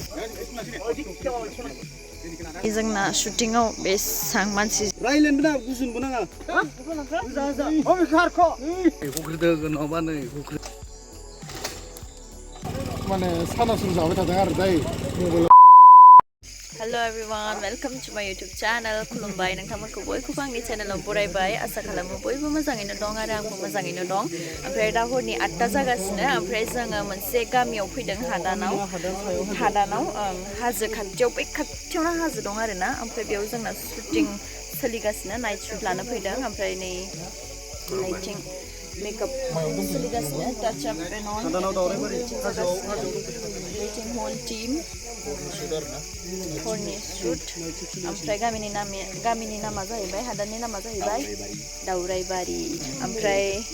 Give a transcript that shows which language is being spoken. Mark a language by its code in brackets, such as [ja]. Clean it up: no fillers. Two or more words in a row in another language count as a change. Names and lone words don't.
[brx] जोंना शुटिंआव बेसां मानसि रायलायनोबो नाङा गुजुनबो नाङा हुख्रिदों नङाबा नै हुख्रि माने सानासुर जाबाय थादों आरो जाय मबाइल [en] Hello everyone, welcome to my YouTube channel. [brx] खुलुमबाय नोंथांमोनखौ बयखौबो आंनि चेनेलाव बरायबाय आसा खालामो बयबो मोजाङैनो दं आरो आंबो मोजाङैनो दं ओमफ्राय दा हरनि 8टा जागासिनो ओमफ्राय जोङो मोनसे गामियाव फैदों हादानाव हाजो खाथियाव बै खाथियावनो हाजो दं आरोना ओमफ्राय बेयाव जोंना शुटिं सोलिगासिनो [en] night shoot [brx] लानो फैदों ओमफ्राय नै [en] lighting makeup [brx] सोलिगासिनो [en] touch up and on lighting whole team [brx] हरनि शुट ओमफ्राय गामिनि नामा जाहैबाय हादाननि नामा जाहैबाय दावराइबारि ओमफ्राय